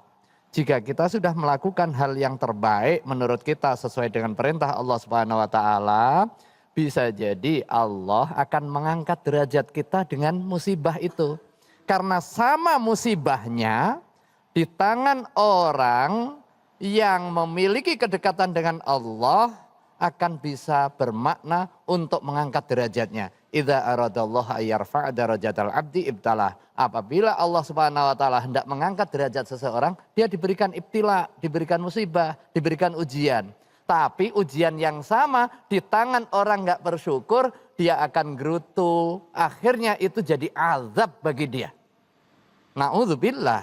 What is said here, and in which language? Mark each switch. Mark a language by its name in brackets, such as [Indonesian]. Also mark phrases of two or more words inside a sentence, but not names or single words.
[Indonesian] Jika kita sudah melakukan hal yang terbaik menurut kita sesuai dengan perintah Allah [Arabic] سبحانه وتعالى, [Indonesian] bisa jadi Allah akan mengangkat derajat kita dengan musibah itu. Karena sama musibahnya di tangan orang yang memiliki kedekatan dengan Allah akan bisa bermakna untuk mengangkat derajatnya. [Arabic] إذا أراد الله أن يرفع درجة العبد ابتلاه. [Indonesian] Apabila Allah [Arabic] سبحانه وتعالى [Indonesian] hendak mengangkat derajat seseorang, dia diberikan ibtila, diberikan musibah, diberikan ujian. Tapi ujian yang sama di tangan orang nggak bersyukur, dia akan gerutu. Akhirnya itu jadi azab bagi dia. [Arabic] Na'udzubillah.